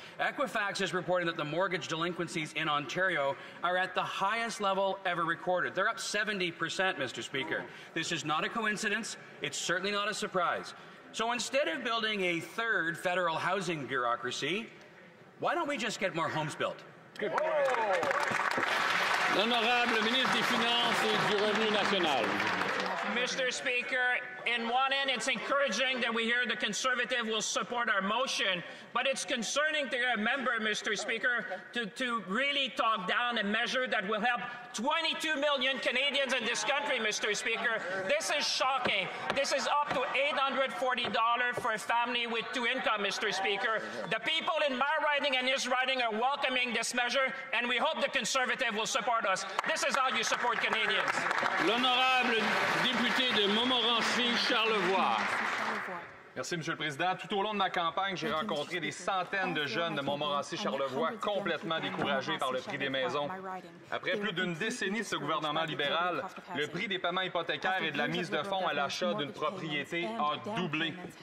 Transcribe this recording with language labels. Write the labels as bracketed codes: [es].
[en] Equifax is reporting that the mortgage delinquencies in Ontario are at the highest level ever recorded. They're up 70%, Mr. Speaker. This is not a coincidence. It's certainly not a surprise. So instead of building a third federal housing bureaucracy, why don't we just get more homes built? Good point. [fr] L'honorable ministre des Finances et du Revenu National. [en] Mr. Speaker, in one end, it's encouraging that we hear the Conservative will support our motion, but it's concerning to a member, Mr. Speaker, to really talk down a measure that will help 22 million Canadians in this country, Mr. Speaker. This is shocking. This is up to $840 for a family with 2 incomes, Mr. Speaker. The people in my riding and his riding are welcoming this measure, and we hope the Conservative will support us. This is how you support Canadians. [fr] L'honorable député de Montmorency, Charlevoix. Merci, M. le Président. Tout au long de ma campagne, j'ai rencontré des centaines de jeunes de Montmorency-Charlevoix complètement découragés par le prix des maisons. Après plus d'une décennie de ce gouvernement libéral, le prix des paiements hypothécaires et de la mise de fonds à l'achat d'une propriété a doublé.